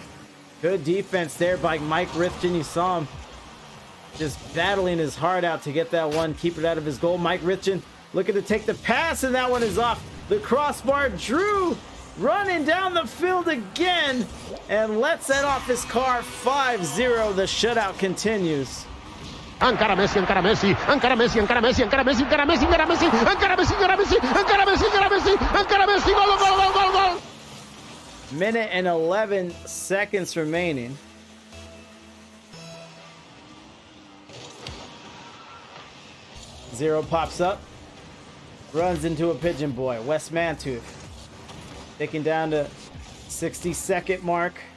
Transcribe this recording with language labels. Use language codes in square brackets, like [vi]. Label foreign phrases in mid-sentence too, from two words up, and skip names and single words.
[en] Good defense there by Mike Rithgen. You saw him just battling his heart out to get that one, keep it out of his goal. Mike Rithgen looking to take the pass, and that one is off the crossbar. Drew running down the field again and lets that off his car. 5-0. The shutout continues. [ca] Encara Messi, encara Messi, encara Messi, encara Messi, encara Messi, encara Messi, encara Messi, encara Messi, encara Messi, encara Messi, encara Messi, encara Messi, gol, gol, gol, gol, gol. [en] Minute and 11 seconds remaining. Zero pops up, runs into a Pigeon Boy. Wes Mantooth taking down to 60-second mark.